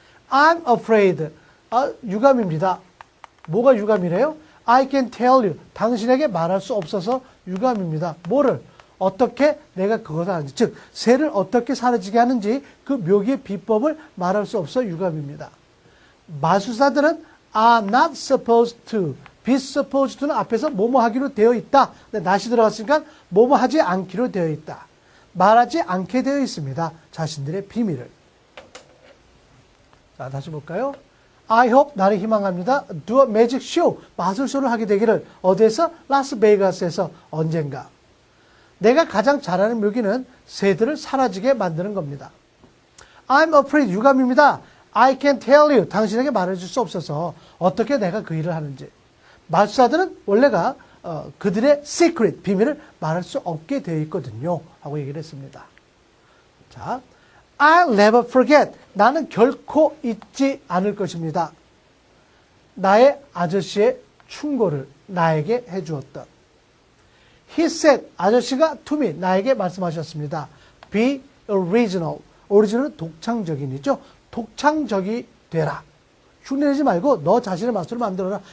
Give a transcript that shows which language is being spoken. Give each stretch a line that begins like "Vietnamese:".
English: I'm afraid.
Korean: 유감입니다. 뭐가 유감이래요?
English: I can tell you.
Korean: 당신에게 말할 수 없어서 유감입니다. 뭐를? 어떻게 내가 그것을 하는지. 즉, 새를 어떻게 사라지게 하는지 그 묘기의 비법을 말할 수 없어 유감입니다. 마술사들은
English: are not supposed to. be supposed to
Korean: 는 앞에서 뭐뭐 하기로 되어 있다. 근데 not이 들어갔으니까 뭐뭐 하지 않기로 되어 있다. 말하지 않게 되어 있습니다. 자신들의 비밀을. 자, 다시 볼까요?
English: I hope,
Korean: 나를 희망합니다.
English: do a magic show,
Korean: 마술쇼를 하게 되기를. 어디에서? 라스베이거스에서. 언젠가. 내가 가장 잘하는 묘기는 새들을 사라지게 만드는 겁니다.
English: I'm afraid,
Korean: 유감입니다.
English: I can tell you,
Korean: 당신에게 말해줄 수 없어서 어떻게 내가 그 일을 하는지. 마술사들은 원래가 그들의 secret, 비밀을 말할 수 없게 되어 있거든요. 하고 얘기를 했습니다. 자,
English: I'll never forget.
Korean: 나는 결코 잊지 않을 것입니다. 나의 아저씨의 충고를 나에게 해주었던.
English: He said,
Korean: 아저씨가
English: to me,
Korean: 나에게 말씀하셨습니다.
English: Be original.
Korean: original은 독창적인이죠. 독창적이 되라. 흉내내지 말고 너 자신의 마술을 만들어라.